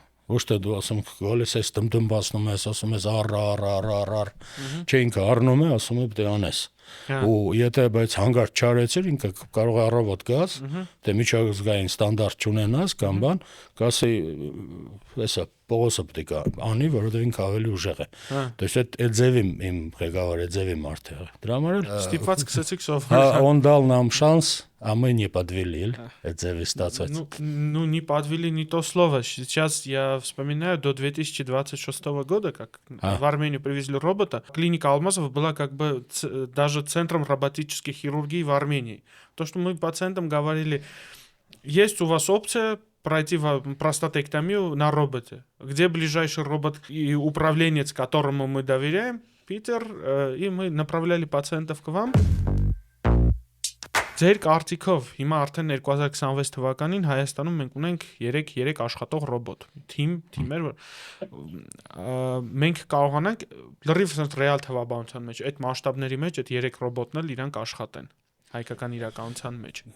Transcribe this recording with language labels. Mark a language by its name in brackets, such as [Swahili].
[Armenian] Ոչ թե դու ասում գալիս ես դմդմբացնում ես, ասում ես առ, չէ ինքը առնում է, ասում է պետք է անես։ Ու եթե բայց հանգարտ չարեցիր, ինքը կարող է առավոտ գաս, դե միջազգային ստանդարտ չունենաս կամ բան, կասի էսա Պողոսը պետք է անի, որովհետև ինքը ավելի ուժեղ է։ Դες այդ ձևի իմ ղեկավարը ձևի մարդ է։ Դրա համար էլ ստիպված սկսեցիք սովորել։ [Russian] Он дал нам шанс, а мы не подвели, [Armenian] այդ ձևի ստացած։ [Russian] Ну, не подвели не то слово. Сейчас я вспоминаю, до 2026 года, как в Армению привезли робота, клиника Алмазов была как бы даже центром роботической хирургии в Армении. То, что мы пациентам говорили, есть у вас опция пройти простатектомию на роботе. Где ближайший робот и управленец, которому мы доверяем? Питер, и мы направляли пациентов к вам. [Armenian] Ձեր կարծիքով հիմա արդեն 2026 թվականին Հայաստանում մենք ունենք 3 աշխատող ռոբոտ թիմեր, մենք կարողանանք լրիվ ռեալ թվաբանության մեջ այդ մասշտաբների մեջ այդ 3 ռոբոտն էլ իրանք աշխատեն հայկական իրականության մեջ։